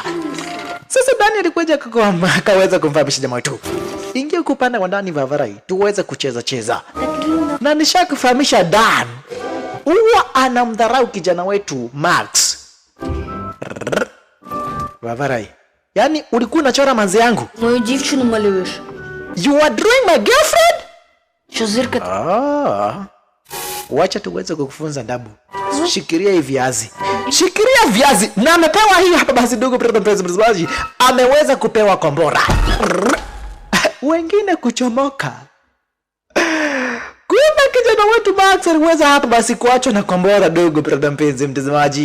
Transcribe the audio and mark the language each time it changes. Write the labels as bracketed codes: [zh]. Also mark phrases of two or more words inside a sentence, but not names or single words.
[sw] Sasa Dan alikuja akaweza kumfahamisha jamaa wetu. Ingia kupanda wa ndani Vavarai tuweze kucheza. Na nishakufahamisha Dan. Huwa anamdharau kijana wetu Max. Vavarai. Yaani ulikuwa unachora manzi yangu? [uk] Мою дівчину малюєш. [en] You are drawing my girlfriend? [uk] Що зирка? [sw] Wacha tuweze kukufunza ndabu. Shikiria hivi viazi. Shikiria viazi. Na amepewa hii hapa basi ndugu mtazamaji. Ameweza kupewa kombora. Wengine kuchomoka. Kumbe kijana wetu Max aliweza hapa basi kuachwa na kombora ndugu mtazamaji.